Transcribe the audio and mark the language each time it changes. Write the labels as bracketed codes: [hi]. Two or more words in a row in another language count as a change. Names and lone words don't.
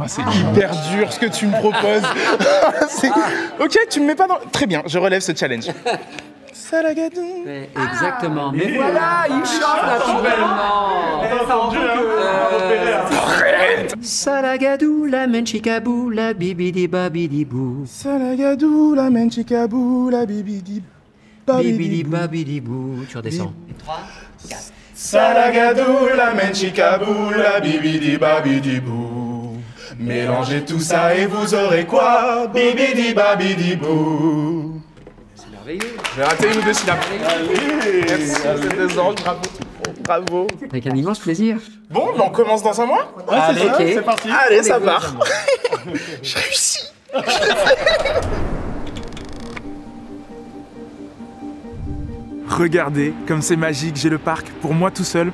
[fr] C'est hyper dur ce que tu me proposes. Ok, tu me mets pas dans... Très bien, je relève ce challenge. Salagadou. Exactement. Mais voilà, il chante naturellement. Arrête. Salagadou, la menchikabou, la bibidi babidi bou. Salagadou, la menchikabou, la bibidi babidi babidi bou. Tu redescends. 3, 4. Salagadou, la menchikabou, la bibidi babidi bou. Mélangez tout ça et vous aurez quoi? Bibidi babidi bou. C'est merveilleux. J'ai raté une ou deux syllabes. Allez, merci, c'est des anges, bravo. Bravo. Avec un immense plaisir. Bon, on commence dans un mois? Ouais, allez, okay. C'est parti. Allez, ça part. J'ai réussi. Regardez, comme c'est magique, j'ai le parc pour moi tout seul.